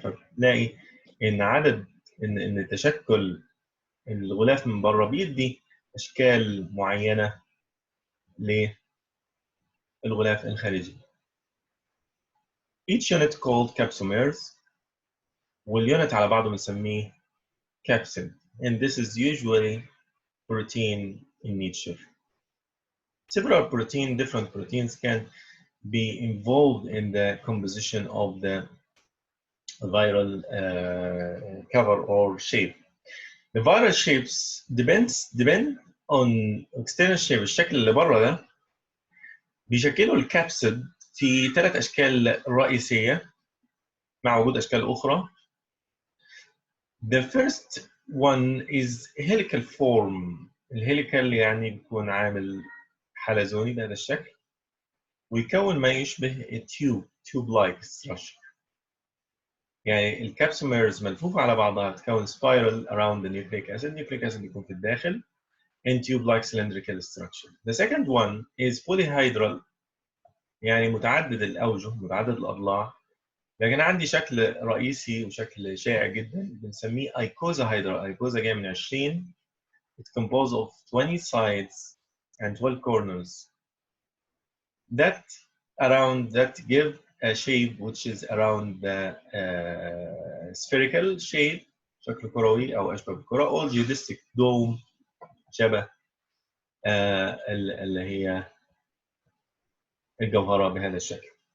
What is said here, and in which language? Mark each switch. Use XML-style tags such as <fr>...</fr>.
<ar>فبنلاقي ان ان تشكل الغلاف من بره بيدي اشكال معينه للغلاف الخارجي.</ar> <en>each unit called capsomeres،</en> <ar>واليونت على بعضه بنسميه</ar> <en>capsid، and this is usually protein in nature. Several different proteins can be involved in the composition of the viral cover or shape. The viral shapes depend on external shape.</en> <ar>الشكل اللي بره ده بيشكلوا الكابسيد في 3 أشكال رئيسية مع وجود أشكال أخرى.</ar> <en>The first one is helical form.</en> <ar>الهيليكال يعني بيكون عامل حلزوني بهذا الشكل، ويكون ما يشبه</ar> <en>tube like structure.</en> <ar>يعني الكابسوميرز ملفوفة على بعضها تكون</ar> <en>spiral around the nucleic acid. nucleic acid</en> <ar>بيكون في الداخل</ar> <en>in tube-like cylindrical structure. The second one is polyhedral،</en> <ar>يعني متعدد الأوجه، متعدد الأضلاع، لكن عندي شكل رئيسي وشكل شائع جدا بنسميه icosahedral. ايكوزا جاي من 20.</ar> <en>It's composed of 20 sides and 12 corners that give a shape which is around the spherical shape،</en> <ar>شكل كروي أو أشبه بالكرة،</ar> <en>or geodesic dome،</en> <ar>شبه اللي هي الجوهرة بهذا الشكل.</ar>